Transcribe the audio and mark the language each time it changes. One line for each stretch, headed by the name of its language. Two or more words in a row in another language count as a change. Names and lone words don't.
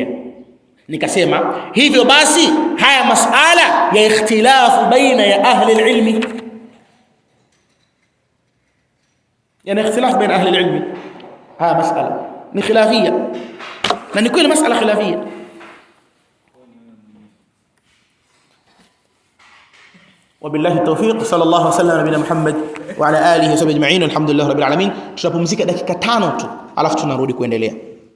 Swahili: Nikasema hivyo basi haya masala ya ikhtilafu baina ya
Arabic: أهل العلم,
Swahili: yani
Arabic: اختلاف بين أهل العلم,
Swahili: haya masala ni khilafia, na ni kweli masala khilafia.
Arabic: وبالله التوفيق. صلى الله وسلم على نبينا محمد وعلى اله وصحبه اجمعين. الحمد لله رب العالمين.
Swahili: Tutapumzika dakika 5 tu alafu tunarudi kuendelea.